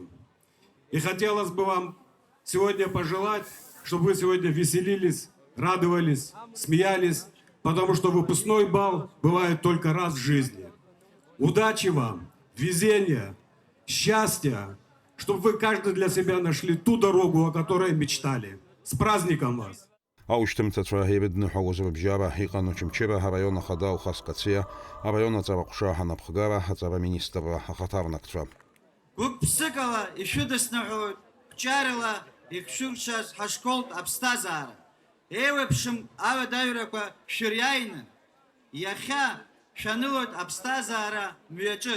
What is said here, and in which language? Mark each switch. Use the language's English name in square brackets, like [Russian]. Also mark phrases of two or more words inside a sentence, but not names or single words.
[Russian] И хотелось бы вам сегодня пожелать, чтобы вы сегодня веселились, радовались, смеялись, потому что выпускной бал бывает только раз в жизни. Удачи вам, везения, счастья, чтобы вы каждый для себя нашли ту дорогу, о которой мечтали. С праздником вас! [Abkhazian] Аушьҭымҭацәа ирыдныҳәалоз рыбжьара иҟан Очамчыра араион ахада Алхас Кациа, араион аҵараҟәша анапхгара, аҵара министрра ахаҭарнакцәа. Гәык-ԥсыкала ишәыдысныҳәоит Қәчарала ихшәыршаз ҳашколтә аԥсҭазаара. Еиуеиԥшым ауадаҩрақәа шәыриааины, иахьа шәанылоит аԥсҭазаара мҩаҿыц.